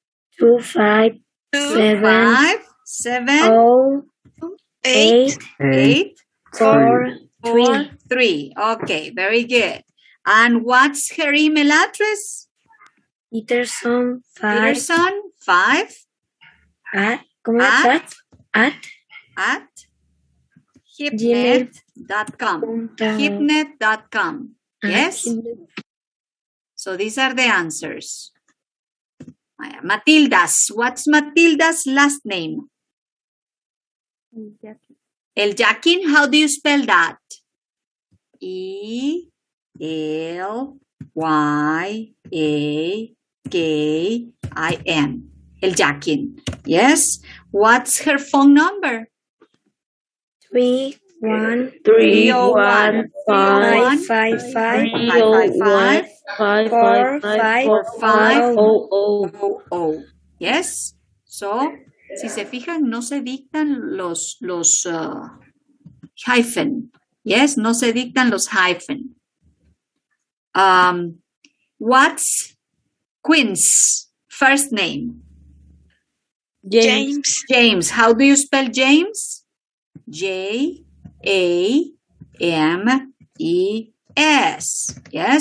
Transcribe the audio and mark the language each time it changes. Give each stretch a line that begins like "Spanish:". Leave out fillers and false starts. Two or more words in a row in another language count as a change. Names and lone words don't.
English: 257-8-4-3. Okay, very good. And what's her email address? Peterson 5. Peterson 5. At hipnet.com. Hipnet.com. Yes? So these are the answers. Matilda's. What's Matilda's last name? Elyakin. How do you spell that? Elyakin. Elyakin. Yes. What's her phone number? 313-155-555-450. Yes. So,
Spanish: si se fijan, no se dictan los hyphen. Yes, no se dictan los hyphen.
English: What's Quinn's first name? James. James. How do you spell James? James. Yes.